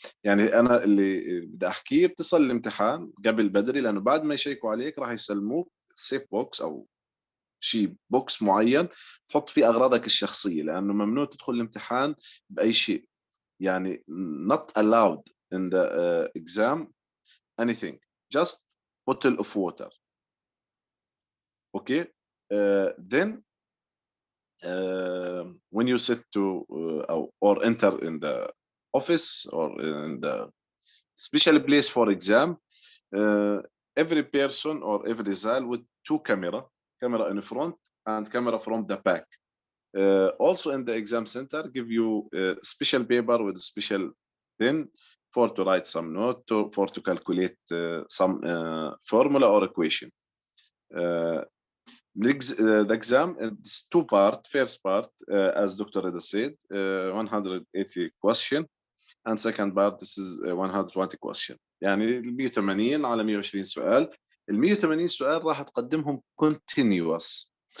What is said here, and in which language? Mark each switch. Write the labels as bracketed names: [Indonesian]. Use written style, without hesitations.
[Arabic] يعني انا اللي بدي احكيه, بتصل الامتحان قبل بدري, لانه بعد ما يشيكوا عليك راح يسلموك سيف بوكس او شيء بوكس معين تحط فيه اغراضك الشخصيه, لانه ممنوع تدخل الامتحان باي شيء. يعني [English] not allowed in the exam anything, just bottle of water. Okay, then when you sit to or enter in the office or in the special place for exam, every person or every zal with 2 camera in front and camera from the back. Also in the exam center, give you a special paper with a special pen for to write some note, for to calculate some formula or equation. The exam is 2 parts. First part, as Dr. Rida said, 180 question. and second part this is 120 question. [Arabic] يعني ال 180 على 120 سؤال. ال 180 سؤال راح تقدمهم [English] continuous.